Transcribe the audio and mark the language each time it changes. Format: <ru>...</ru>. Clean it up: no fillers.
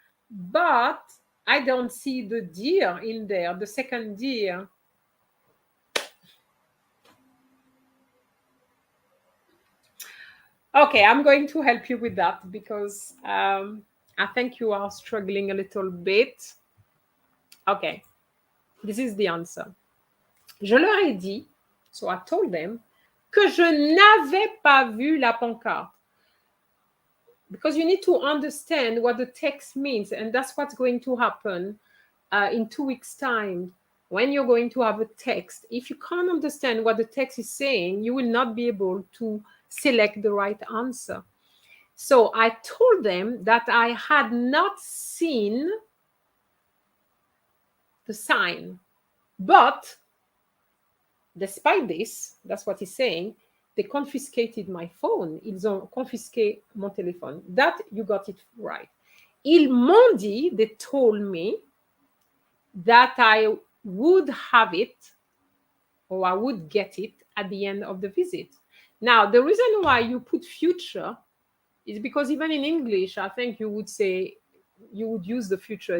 <en>But I don't see the deer in there, the second deer. Okay, I'm going to help you with that because I think you are struggling a little bit. Okay, this is the answer.</en> <fr>Je leur ai dit,</fr> <en>so I told them,</en> <fr>que je n'avais pas vu la pancarte.</fr> <en>Because you need to understand what the text means, and that's what's going to happen in 2 weeks' time. When you're going to have a text, if you can't understand what the text is saying, you will not be able to select the right answer. So I told them that I had not seen the sign, but despite this, that's what he's saying, they confiscated my phone.</en> <fr>Ils ont confisqué mon téléphone.</fr> <en>That, you got it right.</en> <fr>Ils m'ont dit,</fr> <en>they told me, that I would have it, or I would get it at the end of the visit. Now, the reason why you put future is because even in English, I think you would say, you would use the future.</en>